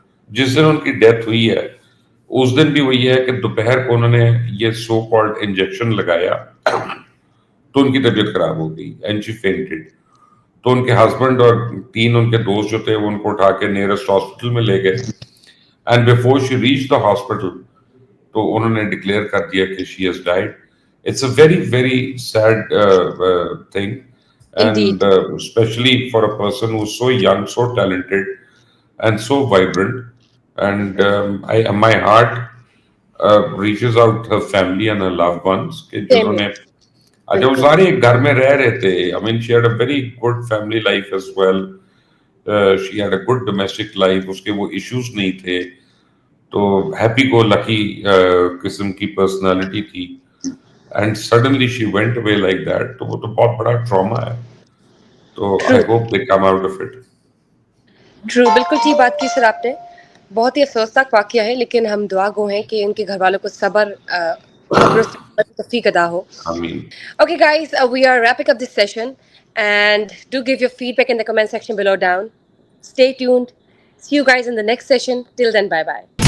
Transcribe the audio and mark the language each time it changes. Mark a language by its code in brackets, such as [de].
[hi] जिस दिन उनकी डेथ हुई है उस दिन भी वही है कि दोपहर को उन्होंने ये सो कॉल्ड इंजेक्शन लगाया, तो उनकी तबीयत खराब हो गई [en] And she fainted. [hi] तो उनके हस्बैंड और 3 उनके दोस्त जो थे वो उनको उठा के नियरेस्ट हॉस्पिटल में ले गए, [en] and before she reach the hospital [hi] तो उन्होंने डिक्लेयर कर दिया कि [en] She has died. It's a very very sad thing. Indeed. and especially for a person who's so young, so talented, and so vibrant. And my heart reaches out her family and her loved ones [hi] कि [en] Same here. [hi] जिन्होंने अच्छा वो बिल्कुल. सारे एक घर में रह रहे थे. [en] I mean, she had a very good family life as well. She had a good domestic life. [hi] उसके वो issues नहीं थे. तो [en] happy go lucky [hi] किस्म की personality थी. [en] And suddenly she went away like that. [hi] तो वो तो बहुत बड़ा trauma है. [en] तो I True. hope they come out of it. [hi] True, बिल्कुल ठीक बात की सर आपने. बहुत ही अफसोसनाक वाकया है, लेकिन हम दुआ गो हैं कि उनके घर वालों को सब्र से तौफीक अदा हो. [en] I mean, Okay, guys, we are wrapping up this session, and do give your feedback in the comment section below down. Stay tuned. See you guys in the next session. Till then, bye bye.